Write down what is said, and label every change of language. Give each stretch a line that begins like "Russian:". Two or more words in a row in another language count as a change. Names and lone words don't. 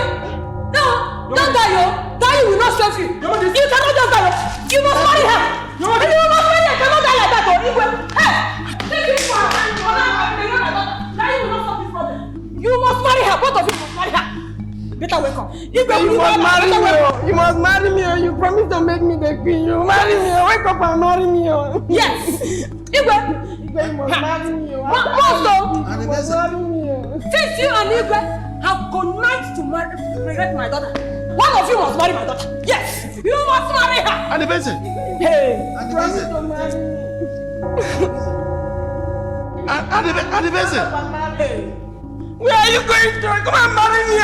English: No! Don't die, yo! Die will not save you! You cannot just die! You must marry her! You must marry her! You cannot die like that, Igwe! Hey! Take it for her! Die will not solve this problem! You must marry her! Both of you must marry her! Better wake up! Igwe, you must marry me! You must marry me! You promise to make me the queen! You marry me! Wake up and marry me! Yes! Igwe! You must marry me! You must marry me! Since you and Igwe have connived to marry my daughter, one of you must marry my daughter. Yes, you must marry her. Anibese. Hey, promise to marry me. Anibese. Hey, where are you going to? Come and marry me.